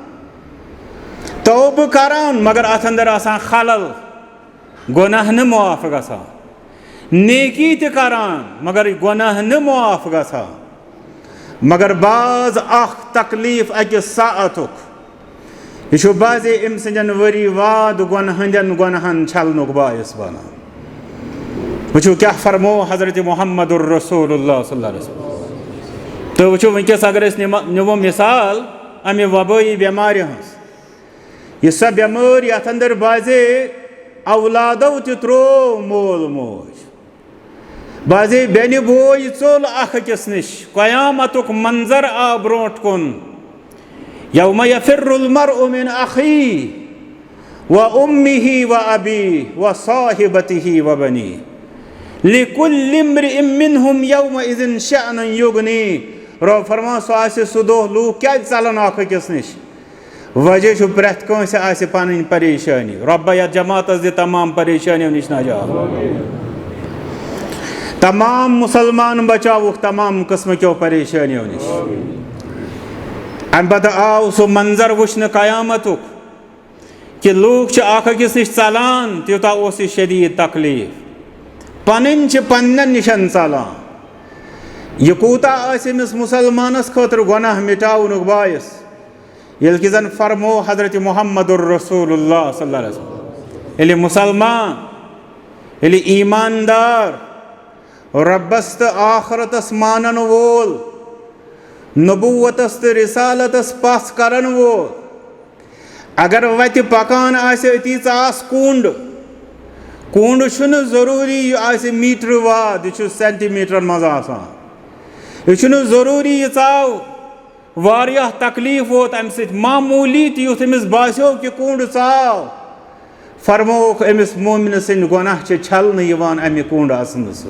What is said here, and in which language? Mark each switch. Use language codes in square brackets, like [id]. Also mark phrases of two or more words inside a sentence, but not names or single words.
[ks] तौब करान मगर अथ अंदर आसान खलल, गुनाह न माफ गसान, नेकी त करान मगर गुनाह न माफ गसान, मगर बाज अख तकलीफ अकिस साअतुक, यह बाजे अम सदन वरी वाद हंदन गुनाहन छलनुक बायस बना। वो क्या फरमो हजरत मोहम्मदुर रसूलुल्लाह [ar] صلى الله عليه وسلم. [ks] तो वो वनकस अगर निमो मिसाल अमे वबाई बेमार हज, यह सह बेमार ये अंदर बाजे औलादो त्रो मोल मोज, बाजे बेन बोय चोल अख अकिस निश, क़यामतुक मंजर आ ब्रोट कुन, [ar] يوم يفر المرء من أخيه وأمه وأبيه وصاحبته وبنيه، لكل امرئ منهم يومئذ شأن يغني. [ks] रब फरमान सह दोह लूक क्या चलन अख अकिस निश, वजह प्रेथ कंस आसि पन्नी परेशानी। रब्बा यथ जमातस दि तमाम परेशानियों निश नजात, तमाम मुसलमान बचावुक तमाम किस्म क्यों परेशानियों निश। अम पत आव सह मंजर वुचन क़यामतुक कि लूक अख अकिस निश चलान, त्यूता ओस शदीद तकलीफ, पन्न पन्न निशन चलान। यह कूता आमिस मुसलमानस खतर गुनाह मिटावनुक बायस, ये कि जन फरमो हजरत मोहम्मदुर रसूलुल्लाह [ar] صلى الله عليه وسلم, [ks] ये मुसलमान, ये ईमानदार, रब्बस तो आखरतस मानन वोल, नबूवतस तो रिसालतस पास करन वोल, अगर वत पकान अती आस कुंड, कुंड छुन जरूरी आस मीटर वाद, यह सेंटीमीटर मज आसान, यह छुन जरूरी यह आव वारियाह तकलीफ वोत अम सत मामूली तुथ अमिस बास्यो कि कुंड चाव, फरमोक अमिस मोमिन सन्द गुनाह छलन यवान अमि कुंड आसन सत।